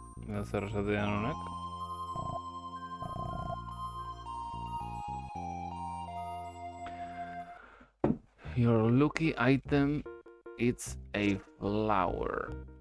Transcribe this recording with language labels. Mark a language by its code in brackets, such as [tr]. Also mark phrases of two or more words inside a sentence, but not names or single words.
[eu] Zer esatean honek. [en] Your lucky item, it's a flower.